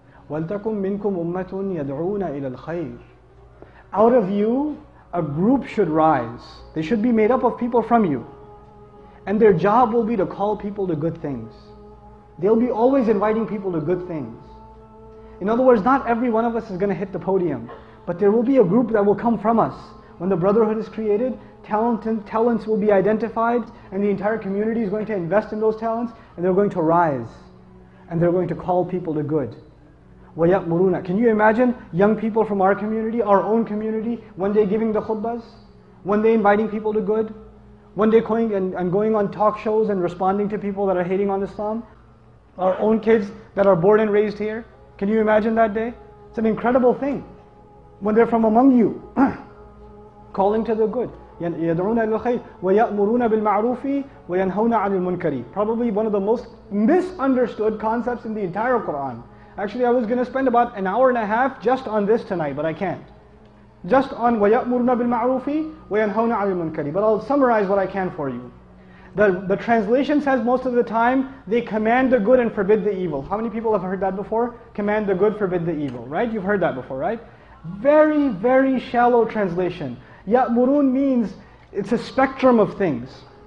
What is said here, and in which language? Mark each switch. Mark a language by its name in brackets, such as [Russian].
[Arabic] ولتكن منكم أمة يدعون إلى الخير. [English] Out of you, a group should rise. They should be made up of people from you. And their job will be to call people to good things. They'll be always inviting people to good things. In other words, not every one of us is going to hit the podium, but there will be a group that will come from us. When the brotherhood is created, talents will be identified, and the entire community is going to invest in those talents, and they're going to rise, and they're going to call people to good. [Arabic] وَيَأْمُرُونَ. [English] Can you imagine young people from our community, our own community, one day giving the khutbahs, one day inviting people to good, one day going and going on talk shows and responding to people that are hating on Islam? Our own kids that are born and raised here. Can you imagine that day? It's an incredible thing. When they're from among you, calling to the good. [Arabic] يدعون إلى الخير ويأمرون بالمعروف وينهون عن المنكر. [English] Probably one of the most misunderstood concepts in the entire Quran. Actually, I was going to spend about an hour and a half just on this tonight, but I can't. Just on [Arabic] وَيَأْمُرُونَ بِالْمَعْرُوفِ وَيَنْهَوْنَ عَنِ الْمُنكَرِ. [English] But I'll summarize what I can for you. The translation says most of the time, they command the good and forbid the evil. How many people have heard that before? Command the good, forbid the evil, right? You've heard that before, right? Very, very shallow translation. Ya'murun means, it's a spectrum of things.